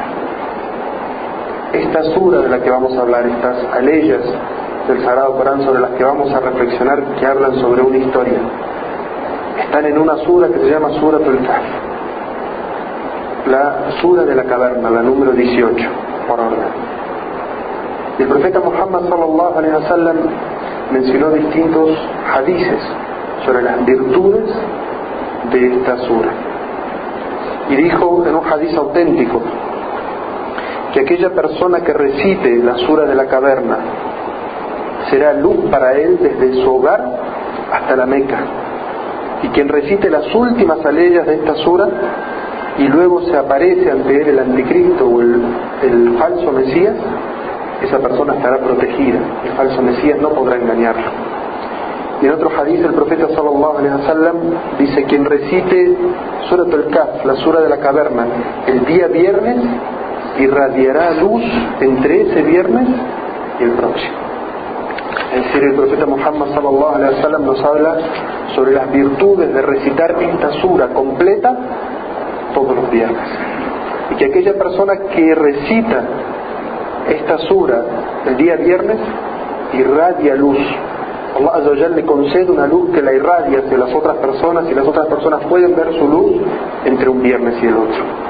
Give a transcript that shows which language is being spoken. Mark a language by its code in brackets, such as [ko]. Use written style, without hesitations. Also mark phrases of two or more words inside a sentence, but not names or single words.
[es] Esta sura de la que vamos a hablar, estas aleyas del Sagrado Corán sobre las que vamos a reflexionar, que hablan sobre una historia, están en una sura que se llama Suratul Kahf, la sura de la caverna, la número 18 por orden. Y el profeta Muhammad [ar] صلى الله عليه وسلم [es] mencionó distintos hadices sobre las virtudes de esta sura, y dijo en un hadiz auténtico que aquella persona que recite la sura de la caverna será luz para él desde su hogar hasta la Meca, y quien recite las últimas aleyas de esta sura y luego se aparece ante él el anticristo o el falso Mesías, esa persona estará protegida. El falso Mesías no podrá engañarlo. Y en otro hadith el profeta [ar] صلى الله عليه وسلم [es] dice: quien recite Suratul Kahf, la sura de la caverna, el día viernes, irradiará luz entre ese viernes y el próximo. Es decir, el profeta Muhammad [ar] صلى الله عليه وسلم [es] nos habla sobre las virtudes de recitar esta sura completa todos los viernes, y que aquella persona que recita esta sura el día viernes irradia luz. [ar] الله عز وجل [es] le concede una luz que la irradia hacia las otras personas, y las otras personas pueden ver su luz entre un viernes y el otro.